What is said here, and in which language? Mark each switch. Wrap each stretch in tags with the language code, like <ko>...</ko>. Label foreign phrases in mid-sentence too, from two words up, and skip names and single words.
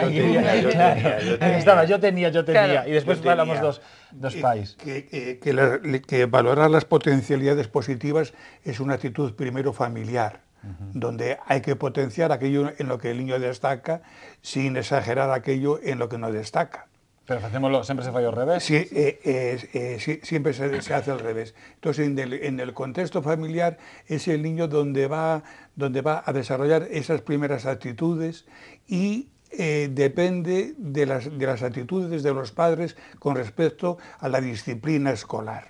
<es>Estaba, yo tenía, Claro.</es> <gl>y después falamos dos pais.</gl> <es>Que valorar las potencialidades positivas es una actitud primero familiar, donde hay que potenciar aquello en lo que el niño destaca sin exagerar aquello en lo que no destaca.</es> <gl>Pero facémoslo, sempre se fai ao revés.</gl> <es>Sí, siempre se hace al revés. Entonces, en el contexto familiar es el niño donde va a desarrollar esas primeras actitudes y depende de las actitudes de los padres con respecto a la disciplina escolar.</es>